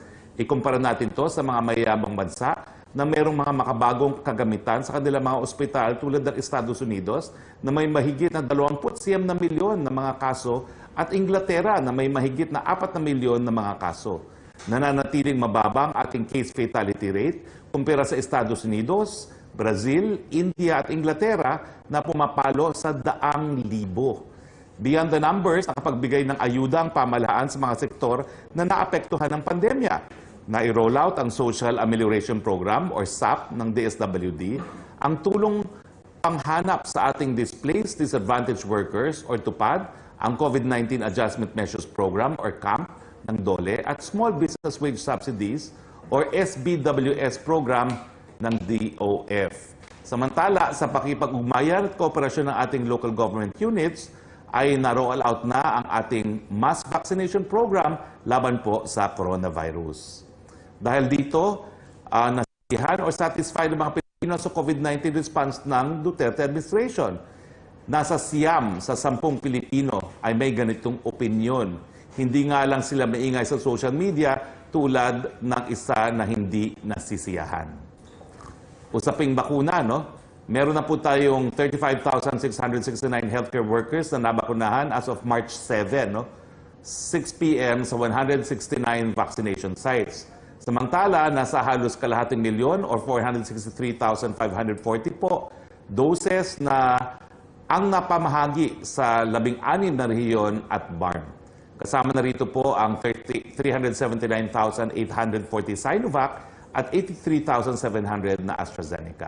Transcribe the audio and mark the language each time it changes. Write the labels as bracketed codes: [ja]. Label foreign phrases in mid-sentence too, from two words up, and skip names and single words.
[tl] Ikumpara natin to sa mga mayayamang bansa na mayroong mga makabagong kagamitan sa kanilang mga ospital tulad ng Estados Unidos na may mahigit na 29 na milyon na mga kaso at Inglaterra na may mahigit na 4 na milyon na mga kaso. Nananatiling mababang ating [en] case fatality rate [tl] kumpara sa Estados Unidos, Brazil, India at Inglaterra na pumapalo sa 100,000. [en] Beyond the numbers, [tl] nakapagbigay ng ayuda ang pamahalaan sa mga sektor na naapektuhan ng pandemya. Na-roll out ang Social Amelioration Program or SAP ng DSWD, ang tulong panghanap sa ating [en] displaced disadvantaged workers [tl] or TUPAD, ang COVID-19 Adjustment Measures Program or CAMP ng DOLE at Small Business Wage Subsidies or SBWS program ng DOF. Samantala, sa pakipag-ugnayan at kooperasyon ng ating local government units, ay na-roll out na ang ating [en] mass vaccination program [tl] laban po sa coronavirus. Dahil dito, nasiyahan o satisfied ang mga Pilipino sa COVID-19 response ng Duterte administration. Nasa siyam sa 10 Pilipino ay may ganitong opinyon. Hindi nga lang sila maingay sa [en] social media [tl] tulad ng isa na hindi nasisiyahan. Usaping bakuna, no? Meron na po tayong 35,669 [en] healthcare workers [tl] na nabakunahan [en] as of March 7, [tl] no? 6 p.m. sa 169 vaccination sites. Samantala, nasa halos kalahating milyon or 463,540 po doses na ang napamahagi sa 16 na rehiyon at BARM. Kasama na rito po ang 379,840 Sinovac at 83,700 na AstraZeneca.